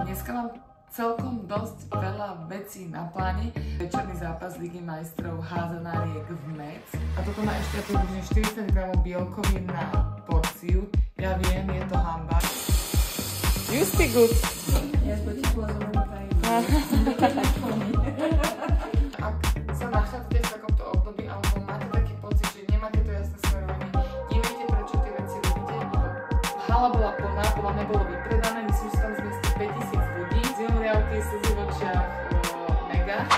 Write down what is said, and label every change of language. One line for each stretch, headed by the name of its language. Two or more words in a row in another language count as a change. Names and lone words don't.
Slovak: Dneska mám celkom dosť veľa vecí na pláne. Večerný zápas Ligy majstrov házanáriek v Metz. A toto má ešte približne 40 gramov bielkovín na porciu. Ja viem, je to hanba.
English: You speak good. Yes, but it was a long time.
Slovak: Ak sa nachádzate v takomto období, alebo máte taký pocit, že nemáte to jasné smerovanie, neviete, prečo tie veci robíte, hala bola plná, podľa mňa bolo vypredané, myslím, že tam zmestí 5000 ľudí, zimomriavky, slzy v očiach, mega.